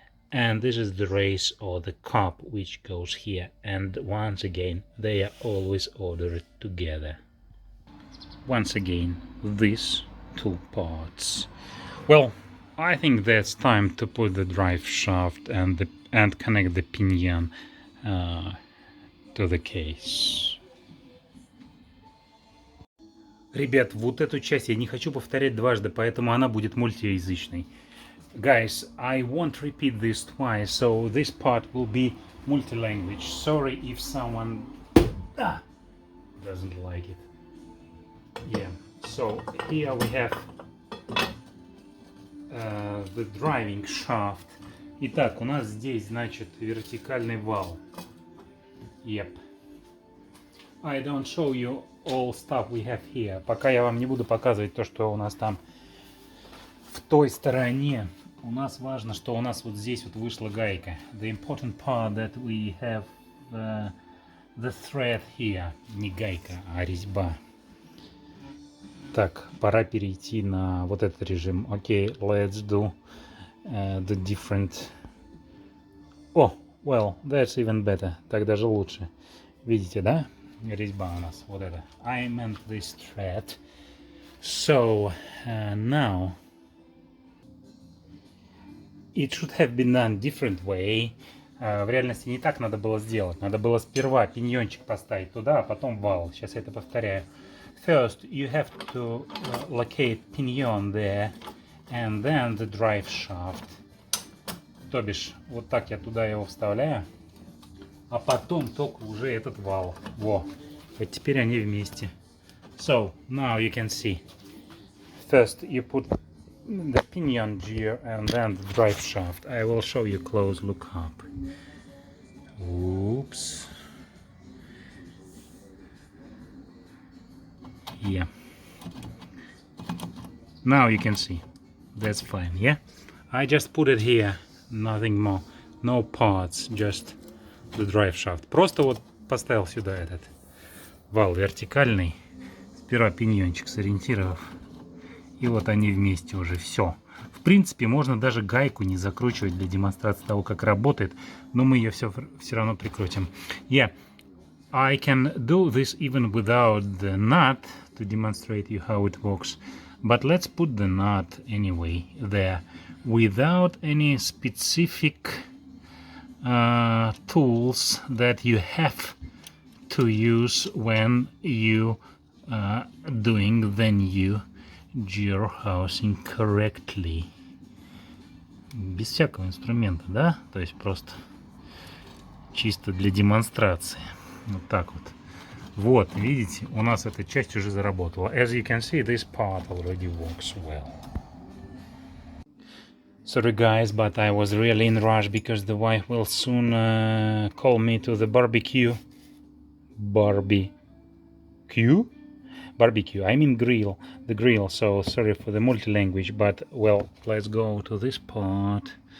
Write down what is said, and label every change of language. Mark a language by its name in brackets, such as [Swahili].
[English] And this is the race or the cup which goes here, and once again they are always ordered together. Once again, these two parts. Well, I think that's time to put the drive shaft and connect the pinion to the case. [Russian] Ребят, вот эту часть я не хочу повторять дважды, поэтому она будет мультиязычной. [English] Guys, I won't repeat this twice, so this part will be multi-language. Sorry if someone doesn't like it. Yeah, so here we have the driving shaft. [Russian] Итак, у нас здесь, значит, вертикальный вал. [English] Yep. I don't show you all stuff we have here. [Russian] Пока я вам не буду показывать то, что у нас там в той стороне. У нас важно, что у нас вот здесь вот вышла гайка. [English] The important part that we have the thread here. [Russian] Не гайка, а резьба. Так, пора перейти на вот этот режим. [English] Окей, let's do the different... Oh, well, that's even better. [Russian] Так даже лучше. Видите, да? Резьба у нас. Вот это. [English] I meant this thread. So, now... It should have been done different way. [Russian] В реальности не так надо было сделать. Надо было сперва пиньончик поставить туда, а потом вал. Сейчас я это повторяю. [English] First, you have to locate pinion there, and then the drive shaft. [Russian] То бишь, вот так я туда его вставляю, а потом только уже этот вал. Во. Вот теперь они вместе. [English] So, now you can see. First, you put the pinion gear and then the drive shaft. I will show you close look up. Oops. Yeah. Now you can see. That's fine, yeah? I just put it here, nothing more. No parts, just the drive shaft. [Russian] Просто вот поставил сюда этот вал вертикальный. Сперва пиньончик сориентировав. И вот они вместе уже, все. В принципе, можно даже гайку не закручивать для демонстрации того, как работает, но мы ее все равно прикрутим. [English] Yeah, I can do this even without the nut to demonstrate you how it works. But let's put the nut anyway there, without any specific tools that you have to use when you doing the new gear housing correctly. [Russian] Без всякого инструмента, да? То есть просто чисто для демонстрации. Вот так вот. Вот, видите, у нас эта часть уже заработала. [English] As you can see, this part already works well. Sorry guys, but I was really in rush because the wife will soon call me to the barbecue. Barbecue, I mean grill, the grill, so sorry for the multi-language, but well, let's go to this part.